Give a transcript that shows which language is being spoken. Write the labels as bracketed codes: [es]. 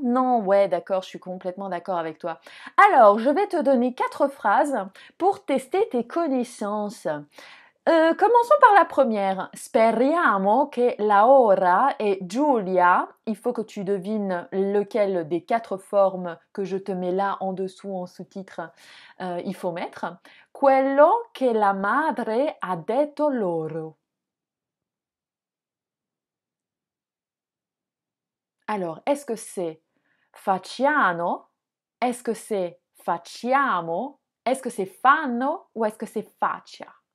[fr] Non, ouais, d'accord, je suis complètement d'accord avec toi. Alors, je vais te donner 4 phrases pour tester tes connaissances. Commençons par la première. [it] Speriamo che Laura et Giulia, [fr] il faut que tu devines lequel des 4 formes que je te mets là en dessous en sous-titre il faut mettre. [it] Quello che la madre ha detto loro. [fr] Alors, est-ce que c'est facciano? Est-ce que c'est facciamo? Est-ce que c'est fanno? Ou est-ce que c'est faccia?